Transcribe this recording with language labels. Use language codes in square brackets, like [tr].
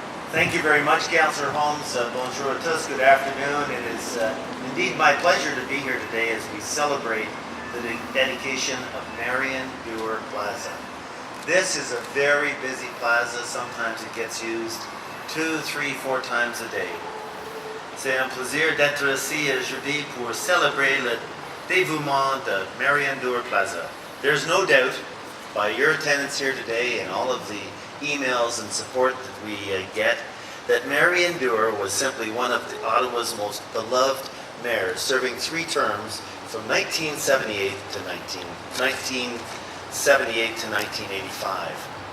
[en] Thank you very much, Councillor Holmes. [fr] Bonjour à tous. [en] Good afternoon. It is indeed my pleasure to be here today as we celebrate the dedication of Marion Dewar Plaza. This is a very busy plaza. Sometimes it gets used 2, 3, 4 times a day. [fr] C'est un plaisir d'être ici aujourd'hui pour célébrer le dévouement de Marion Dewar Plaza. [en] There's no doubt by your attendance here today and all of the emails and support that we get that Marion Dewar was simply one of Ottawa's most beloved mayors, serving 3 terms from 1978 to 1985.